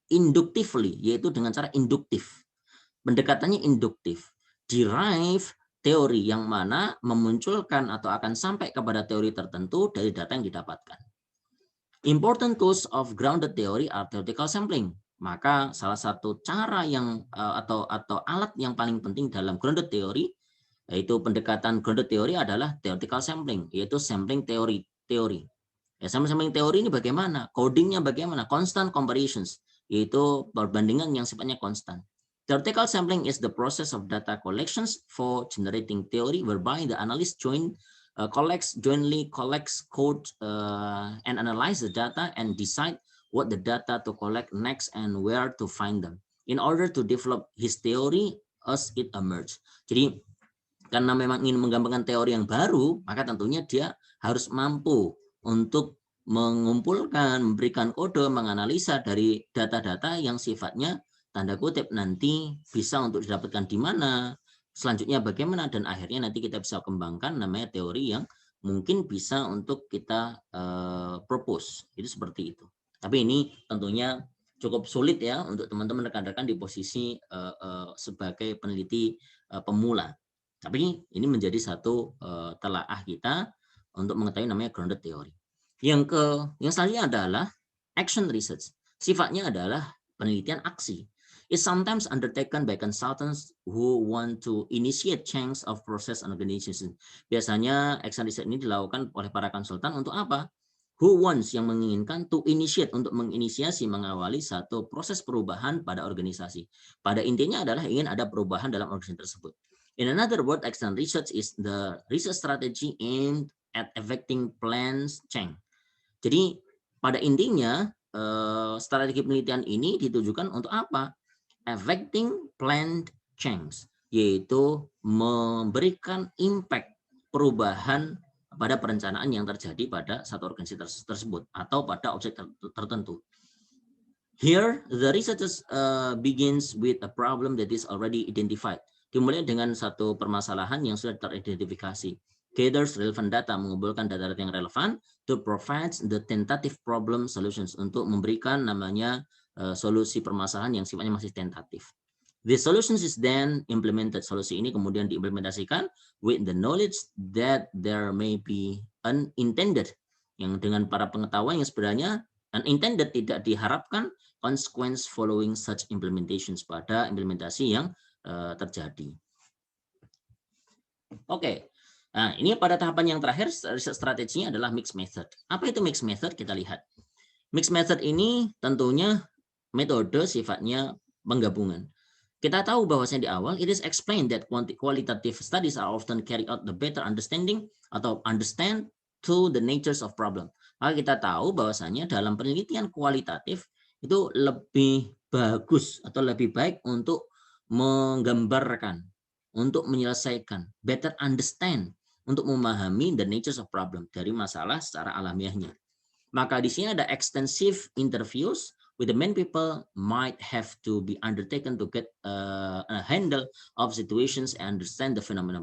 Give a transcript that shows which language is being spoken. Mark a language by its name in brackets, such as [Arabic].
[Indonesian] Inductively, yaitu dengan cara induktif. Pendekatannya induktif. Derive teori yang mana memunculkan atau akan sampai kepada teori tertentu dari data yang didapatkan. [English] Important tools of grounded theory are theoretical sampling. [Indonesian] Maka salah satu cara yang atau alat yang paling penting dalam grounded theory, yaitu pendekatan grounded theory adalah theoretical sampling, yaitu sampling teori. Ya, sampling teori ini bagaimana? Codingnya bagaimana? Constant comparisons, yaitu perbandingan yang sifatnya konstan. [English] Theoretical sampling is the process of data collections for generating theory, whereby the analyst jointly collects code and analyze the data and decide what the data to collect next and where to find them in order to develop his theory as it emerge. [Indonesian] Jadi karena memang ingin mengembangkan teori yang baru, maka tentunya dia harus mampu untuk mengumpulkan, memberikan kode, menganalisa dari data-data yang sifatnya tanda kutip nanti bisa untuk didapatkan di mana, selanjutnya bagaimana, dan akhirnya nanti kita bisa kembangkan namanya teori yang mungkin bisa untuk kita propose. Itu seperti itu. Tapi ini tentunya cukup sulit ya untuk teman-teman rekan-rekan di posisi sebagai peneliti pemula. Tapi ini menjadi satu telaah kita untuk mengetahui namanya grounded theory. Yang selanjutnya adalah action research. Sifatnya adalah penelitian aksi. [English] It's sometimes undertaken by consultants who want to initiate change of process and organization. [Indonesian] Biasanya action research ini dilakukan oleh para konsultan untuk apa? [English] Who wants, [Indonesian] yang menginginkan, [English] to initiate, [Indonesian] untuk menginisiasi, mengawali satu proses perubahan pada organisasi. Pada intinya adalah ingin ada perubahan dalam organisasi tersebut. [English] In another word, action research is the research strategy aimed at effecting plans change. [Indonesian] Jadi pada intinya strategi penelitian ini ditujukan untuk apa? [English] Effecting planned change, [Indonesian] yaitu memberikan impact perubahan pada perencanaan yang terjadi pada satu organisasi tersebut atau pada objek tertentu. [English] Here, the research begins with a problem that is already identified. [Indonesian] Dimulai dengan satu permasalahan yang sudah teridentifikasi. [English] Gathers relevant data, [Indonesian] mengumpulkan data-data yang relevan [English] to provide the tentative problem solutions, [Indonesian] untuk memberikan namanya solusi permasalahan yang sifatnya masih tentatif. [English] The solutions is then implemented. [Indonesian] Solusi ini kemudian diimplementasikan [English] with the knowledge that there may be unintended, [Indonesian] yang dengan para pengetahuan yang sebenarnya unintended, tidak diharapkan, [English] consequence following such implementations, [Indonesian] pada implementasi yang terjadi. Oke. Nah, ini pada tahapan yang terakhir, riset strateginya adalah mixed method. Apa itu mixed method? Kita lihat. Mixed method ini tentunya metode sifatnya penggabungan. Kita tahu bahwasanya di awal, [English] it is explained that qualitative studies are often carry out the better understanding atau understand to the natures of problem. [Indonesian] Maka kita tahu bahwasanya dalam penelitian kualitatif itu lebih bagus atau lebih baik untuk menggambarkan, untuk menyelesaikan, [English] better understand, [Indonesian] untuk memahami [English] the natures of problem, [Indonesian] dari masalah secara alamiahnya. Maka di sini ada [English] extensive interviews with the main people might have to be undertaken to get a handle of situations and understand the phenomenon.